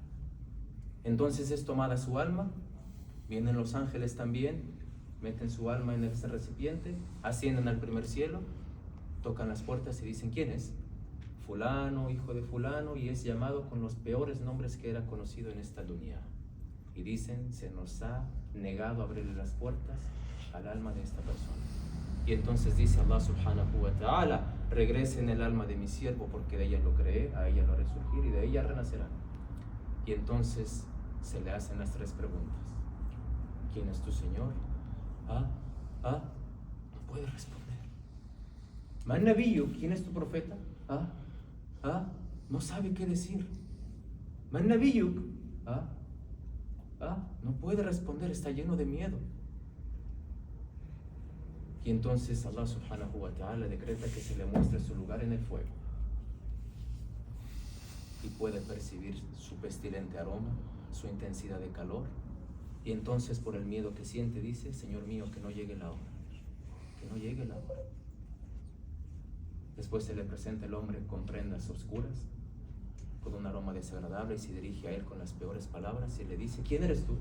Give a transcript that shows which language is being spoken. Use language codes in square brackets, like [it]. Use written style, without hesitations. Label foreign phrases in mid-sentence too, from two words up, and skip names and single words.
[es] Entonces es tomada su alma, vienen los ángeles también, meten su alma en ese recipiente, ascienden al primer cielo, tocan las puertas y dicen, ¿quién es? Fulano, hijo de fulano, y es llamado con los peores nombres que era conocido en esta dunya. Y dicen, se nos ha negado abrirle las puertas al alma de esta persona. Y entonces dice [ar] الله سبحانه وتعالى, [es] regresen el alma de mi siervo porque de ella lo creé, a ella lo haré surgir y de ella renacerá. Y entonces se le hacen las tres preguntas. ¿Quién es tu Señor? No puede responder. [ar] من نبيك, [es] ¿quién es tu profeta? No sabe qué decir. [ar] من نبيك, [es] no puede responder, está lleno de miedo. Y entonces [ar] الله سبحانه وتعالى [es] decreta que se le muestre su lugar en el fuego y puede percibir su pestilente aroma, su intensidad de calor. Y entonces por el miedo que siente dice, Señor mío, que no llegue la hora, que no llegue la hora. Después se le presenta el hombre con prendas oscuras, con un aroma desagradable, y se dirige a él con las peores palabras y le dice, ¿quién eres tú?